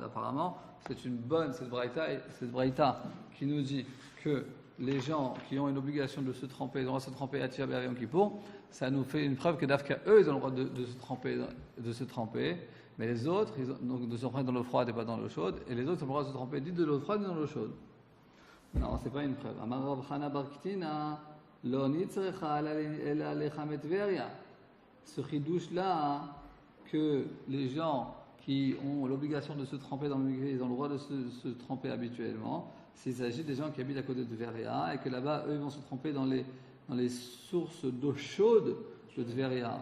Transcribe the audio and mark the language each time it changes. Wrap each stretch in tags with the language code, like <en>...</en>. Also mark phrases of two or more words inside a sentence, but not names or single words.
<fr>Apparemment, c'est une bonne, cette braïta qui nous dit que les gens qui ont une obligation de se tremper, ils ont le droit de se tremper à Tisha B'Av et Yom Kippour, ça nous fait une preuve que d'Afka, eux, ils ont le droit de se tremper, mais les autres, donc de se tremper dans l'eau froide et pas dans l'eau chaude, et les autres ont le droit de se tremper ni de l'eau froide ni dans l'eau chaude. Non, c'est pas une preuve.</fr> <he>אמר רב חנא בר קטינא, לא נצרכה אלא לחמת טבריה.</he> <fr>Ce chidouche-là, que les gens qui ont l'obligation de se tremper dans le mikvé, ils ont le droit de se tremper habituellement, s'il s'agit des gens qui habitent à côté de Tveria et que là-bas, eux, ils vont se tremper dans les sources d'eau chaude de Tveria.</fr>